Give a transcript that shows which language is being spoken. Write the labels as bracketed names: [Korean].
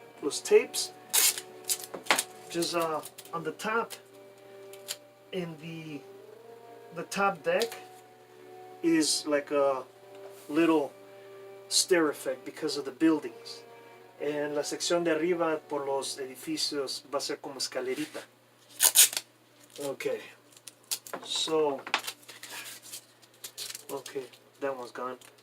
[English] Los tapes, just on the top, in the top deck is like a little stair effect because of the buildings. [Spanish] En la sección de arriba por los edificios va a ser como escalerita. [English] Okay, so, okay, that one's gone.